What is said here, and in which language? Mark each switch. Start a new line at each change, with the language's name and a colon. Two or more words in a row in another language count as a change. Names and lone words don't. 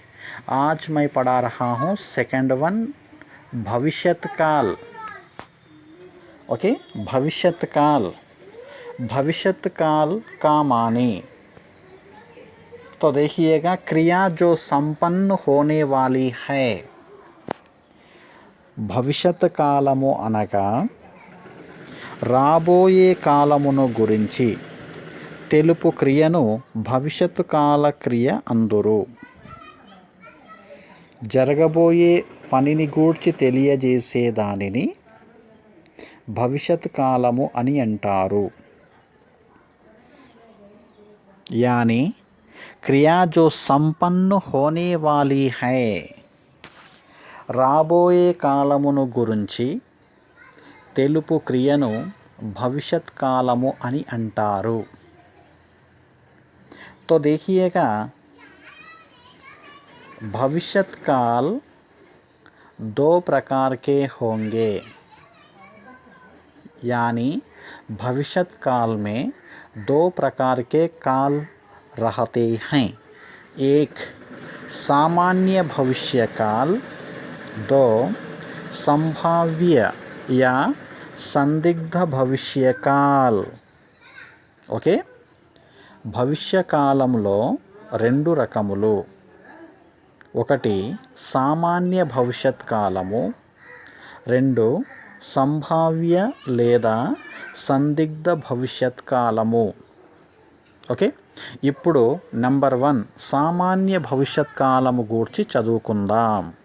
Hindi: आज मैं पढ़ा रहा हूँ
English: second one,
Hindi: भविष्यत काल। ओके, भविष्यत काल। भविष्यत काल का माने, तो देखिएगा, क्रिया जो संपन्न होने वाली है।
Telugu: భవిష్యత్ కాలము అనగా రాబోయే కాలమును గురించి తెలుపు క్రియను భవిష్యత్తు కాల క్రియ అందురు. జరగబోయే పనిని గూర్చి తెలియజేసే దానిని భవిష్యత్ కాలము అని అంటారు.
Hindi: यानी क्रिया जो संपन्न होने वाली है,
Telugu: రాబోయే కాలమును గురించి తెలుపు క్రియను భవిష్యత్ కాలము అని అంటారు.
Hindi: तो देखिएगा, भविष्यत काल 2 प्रकार के होंगे। यानी भविष्यत काल में 2 प्रकार के काल रहते हैं। 1 सामान्य भविष्य काल, 2 संभाव्य या संदिग्ध भविष्य काल.
Telugu: ఓకే, భవిష్య కాలంలో 2 రకములు. 1 సామాన్య భవిష్యత్ కాలము, 2 సంభావ్య లేదా సందిగ్ధ భవిష్యత్ కాలము. ఓకే, ఇప్పుడు నెంబర్ 1 సామాన్య భవిష్యత్ కాలము గూర్చి చదువుకుందాం.